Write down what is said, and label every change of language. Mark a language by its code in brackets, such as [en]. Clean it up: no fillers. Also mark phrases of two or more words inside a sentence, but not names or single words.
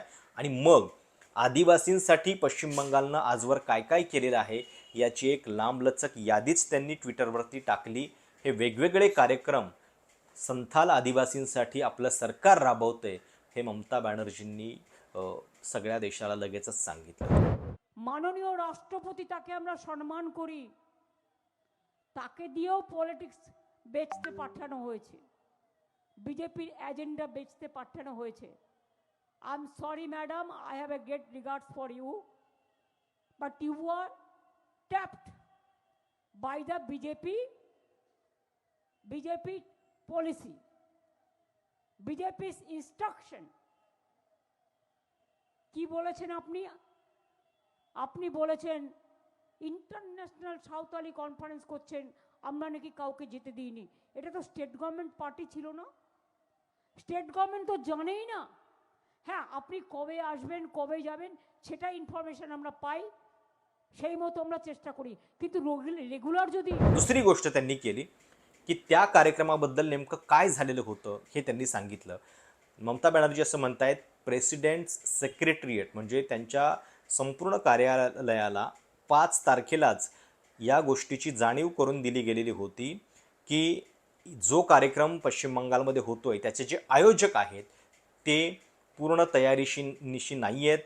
[mr] आणि मग आदिवासींसाठी पश्चिम बंगालनं आजवर काय काय केलेलं आहे याची एक लांबलचक यादीच त्यांनी ट्विटरवरती टाकली. हे वेगवेगळे कार्यक्रम संथाल आदिवासींसाठी आपलं सरकार राबवते हे ममता बॅनर्जींनी सगळ्या देशाला लगेचच सांगितलं. [bn] মাননীয় রাষ্ট্রপতি তাকে আমরা সম্মান করি, তাকে দিয়েও পলিটিক্স বেচতে পাঠানো হয়েছে, বিজেপির এজেন্ডা বেচতে পাঠানো হয়েছে। [en] I am sorry madam, I have a great regards for you, but you are tapped by the BJP policy, BJP-r instruction. [bn] কি বলেছেন আপনি? আপনি বলেছেন [en] International Santhali Conference [bn] করছেন, আমরা নাকি কাউকে যেতে দিইনি। এটা তো [en] state government party [bn] ছিল না, [en] state government [bn] তো জানেই না। হ্যাঁ, আপনি কবে আসবেন কবে যাবেন সেটা ইনফরমেশন আমরা পাই, সেই মতো আমরা চেষ্টা করি, কিন্তু রেগুলার যদি। [mr] दुसरी गोष्ट त्यांनी केली की त्या कार्यक्रमाबद्दल नेमकं काय झालेलं होतं हे त्यांनी सांगितलं. ममता बॅनर्जी असं म्हणतायत, प्रेसिडेंट्स सेक्रेटरिएट म्हणजे त्यांच्या संपूर्ण कार्यालयाला 5 तारखेलाच या गोष्टीची जाणीव करून दिली गेलेली होती की जो कार्यक्रम पश्चिम बंगालमध्ये होतोय त्याचे जे आयोजक आहेत ते पूर्ण तयारीनिशी नाही आहेत.